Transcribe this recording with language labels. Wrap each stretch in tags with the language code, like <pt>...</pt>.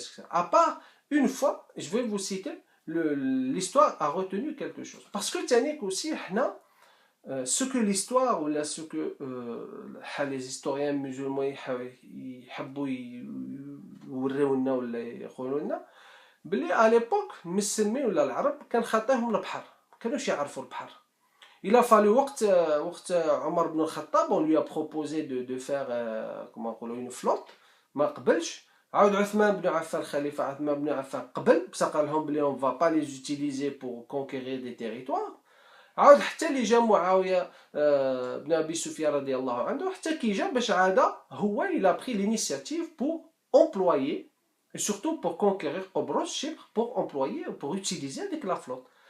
<fr>À part une fois, je vais vous citer, l'histoire a retenu quelque chose. Parce que aussi, ce que l'histoire ou ce que les historiens musulmans</fr> <ar>يحبوا يوريونا ولا يقولوا لنا بلي</ar> <fr>à l'époque</fr> <ar>المسلمين ولا العرب كان خاطيهم البحر، ما كانوش يعرفوا البحر.</ar> <fr>Il a fallu</fr> <ar>وقت عمر بن الخطاب</ar> <fr>on lui a proposé de faire comment نقولوا une flotte،</fr> <ar>ما قبلش. عاود عثمان بن عفان خليفة عثمان بن عفان قبل، بصح قال لهم بلي</ar> <fr>on va pas les utiliser pour conquérir des territoires.</fr> <ar>عاود حتى اللي جا معاوية بن أبي سفيان رضي الله عنه، حتى كي جا باش عاد هو</ar> <fr>il a pris l'initiative pour employer et surtout pour conquérir Qobros, Chypre, pour employer, pour utiliser avec la flotte.</fr>